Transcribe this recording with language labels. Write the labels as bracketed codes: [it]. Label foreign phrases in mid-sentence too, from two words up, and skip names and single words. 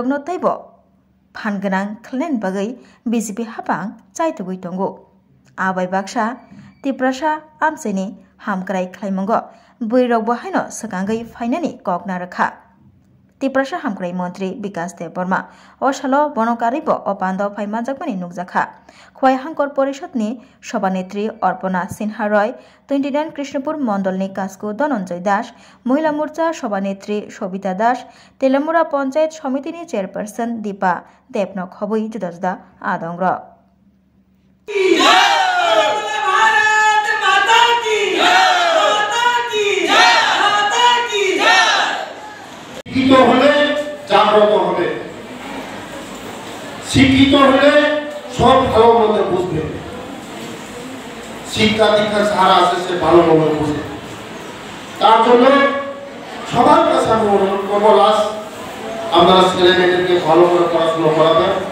[trp] no teibo phan ganang khalnani bagai BJP hapang chaitugui tongo abai baksa tiprasa amseni hamkrai khlaimongo berirok bo haino sakangai fainani kokna rakha tiprasa hamkrai mantri Bikas Deborma osalo bonokaribo opando phaimanjakmani nukjakha khwai hangkor porishadni সভানেত্রী অর্পণা সিনহা রয় 29 কৃষ্ণপুর মন্ডলনি কাসকো ধনঞ্জয় দাস [bn] মহিলা মোর্চা সভানেত্রী [trp] সবিতা দাস তেলেমুরা পঞ্চায়েত সমিতিনি চেয়ারপারসন দীপা দেবনক হবই জুদা জুদা আদংর [bn] শিক্ষিত হলে সব ভালো মন্দ বুঝবে শিক্ষা দীক্ষা সারা আছে সে ভালো মন্দ বুঝবে তার জন্য সবার কাছে আমি অনুরোধ করবো আপনারা ছেলে মেয়েদেরকে ভালো করে পড়াশোনা করাবেন